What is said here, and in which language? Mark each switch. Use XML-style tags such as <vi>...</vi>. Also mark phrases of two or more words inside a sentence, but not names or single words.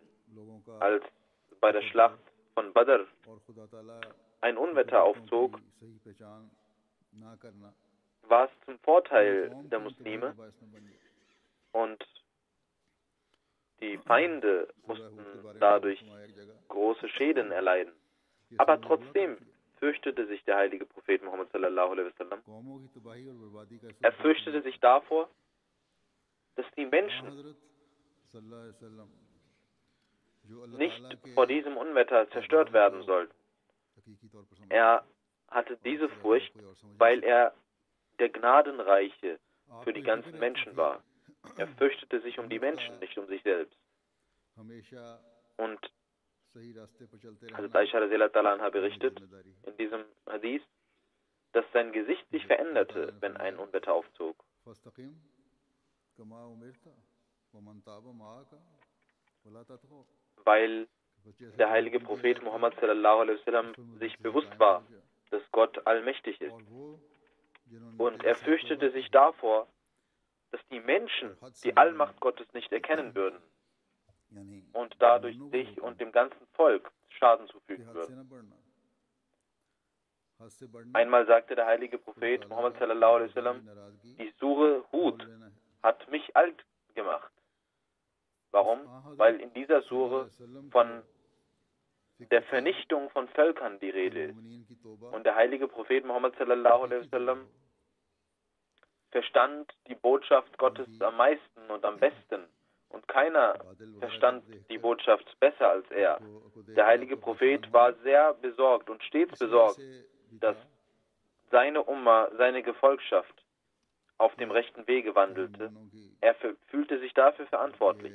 <de>Als bei der Schlacht von Badr ein Unwetter aufzog, war es zum Vorteil der Muslime und die Feinde mussten dadurch große Schäden erleiden. Aber trotzdem fürchtete sich der heilige Prophet Muhammad</de> <ar>صلى الله عليه وسلم.</ar> <de>Er fürchtete sich davor, dass die Menschen nicht vor diesem Unwetter zerstört werden sollten. Er hatte diese Furcht, weil er der Gnadenreiche für die ganzen Menschen war. Er fürchtete sich um die Menschen, nicht um sich selbst. Und Hazrat Aisha</de> <ar>رضي الله عنها</ar> <de>berichtet in diesem Hadith, dass sein Gesicht sich veränderte, wenn ein Unwetter aufzog. Weil der heilige Prophet Muhammad</de> <ar>صلى الله عليه وسلم</ar> <de>sich bewusst war, dass Gott allmächtig ist. Und er fürchtete sich davor, dass die Menschen die Allmacht Gottes nicht erkennen würden und dadurch sich und dem ganzen Volk Schaden zufügen würden. Einmal sagte der heilige Prophet Muhammad</de> <ar>صلى الله عليه وسلم,</ar> <de>die Sure Hud hat mich alt gemacht. Warum? Weil in dieser Sure von der Vernichtung von Völkern die Rede ist. Und der heilige Prophet Muhammad</de> <ar>صلى الله عليه وسلم</ar> <de>verstand die Botschaft Gottes am meisten und am besten. Und keiner verstand die Botschaft besser als er. Der heilige Prophet war sehr besorgt und stets besorgt, dass seine Umma, seine Gefolgschaft auf dem rechten Wege wandelte, er fühlte sich dafür verantwortlich.</de>